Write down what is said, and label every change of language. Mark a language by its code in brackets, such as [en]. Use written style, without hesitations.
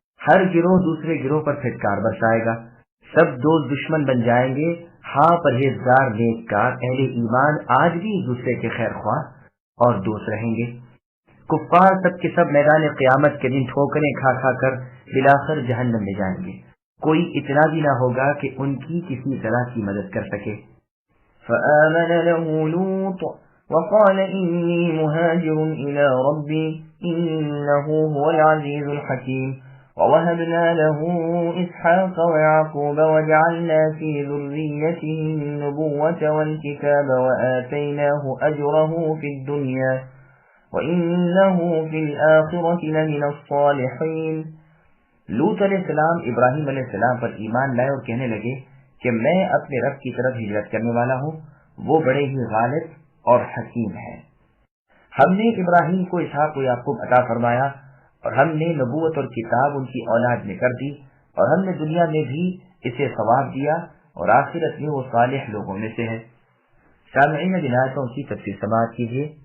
[ur] ہر گروہ دوسرے گروہ پر پھٹکار برسائے گا، سب دوست دشمن بن جائیں گے۔ ہاں پرہیزگار نیککار اہل ایمان آج بھی ایک دوسرے کے خیر خواہ اور دوست رہیں گے۔ کفار سب کے سب میدان قیامت کے دن ٹھوکریں کھا کھا کر بلاخر جہنم میں جائیں گے، کوئی اتنا بھی نہ ہوگا کہ ان کی کسی طرح کی مدد کر سکے۔ [ar] فآمن له لوط وقال إني مهاجر إلى ربي إنه هو العزيز الحكيم ووهبنا له إسحاق ويعقوب وجعلنا في ذريته النبوة والكتاب وآتيناه أجره في الدنيا وإنه في الآخرة لمن الصالحين۔ [ur] لوط علیہ السلام ابراہیم علیہ السلام پر ایمان لائے اور کہنے لگے کہ میں اپنے رب کی طرف ہجرت کرنے والا ہوں، وہ بڑے ہی غالب اور حکیم ہے۔ ہم نے ابراہیم کو اسحاق و یعقوب عطا فرمایا اور ہم نے نبوت اور کتاب ان کی اولاد میں کر دی، اور ہم نے دنیا میں بھی اسے ثواب دیا اور آخرت میں وہ صالح لوگوں میں سے ہے۔ سامعین جن آیتوں کی تفسیر سماعت کیجیے۔